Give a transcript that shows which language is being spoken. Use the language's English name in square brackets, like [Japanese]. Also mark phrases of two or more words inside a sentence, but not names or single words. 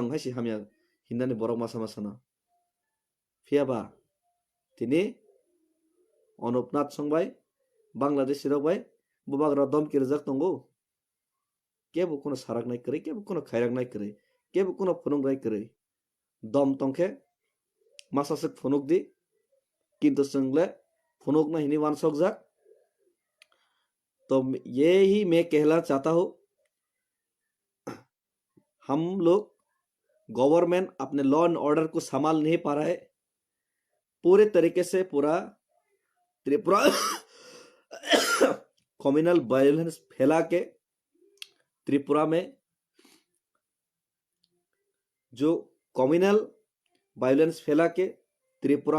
[Kok Borok] haisi hamya hindani borok masa masana phiaba tini Onupnath songbai Bangladesh rokbai bubagra domki rejak tongo kebu kono sarak nai krei kebu kono khairak nai krei kebu kono phunung rai krei dom tongke masasek phunuk di किंतु संगले फुनुक ना हिनी वान सोक [Hindi] तो ये ही मैं कहना चाहता हूँ हम लोग गवर्नमेंट अपने [English] law and order [Hindi] को संभाल नहीं पा रहा है पूरे तरीके से पूरा त्रिपुरा [English] communal violence [Hindi] फैला के त्रिपुरा में जो [English] communal violence [Hindi] फैला के त्रिपुरा